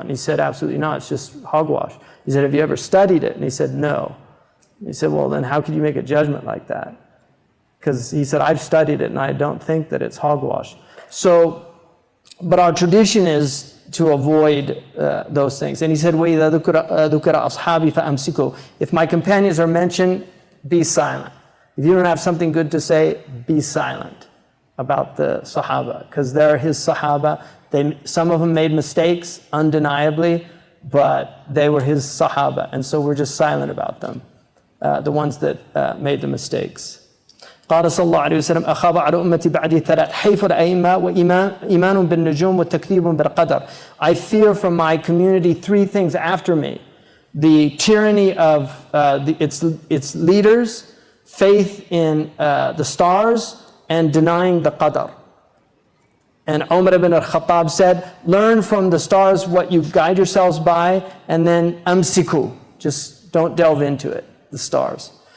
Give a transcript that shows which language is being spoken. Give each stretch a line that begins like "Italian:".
English: And he said, absolutely not, it's just hogwash. He said, have you ever studied it? And he said, no. And he said, well, then how could you make a judgment like that? Because he said, I've studied it and I don't think that it's hogwash. So, but our tradition is to avoid those things. And he said,
Arabic: وَإِذَا ذُكِرَ أَصْحَابِي فَأَمْسِكُوا.
English: If my companions are mentioned, be silent. If you don't have something good to say, be silent about the Sahaba, because they're his Sahaba. Some of them made mistakes, undeniably, but they were his Sahaba, and so we're just silent about them, the ones that made the mistakes.
Arabic: قال صلى الله عليه وسلم أخاف على أمتي بعدي ثلاث حيف الأئمة وإيمان بالنجوم وتكذيب بالقدر.
English: I fear from my community three things after me: the tyranny of its leaders, faith in the stars, and denying the qadar. And Umar ibn al-Khattab said, learn from the stars what you guide yourselves by, and then amsiku, just don't delve into it, the stars.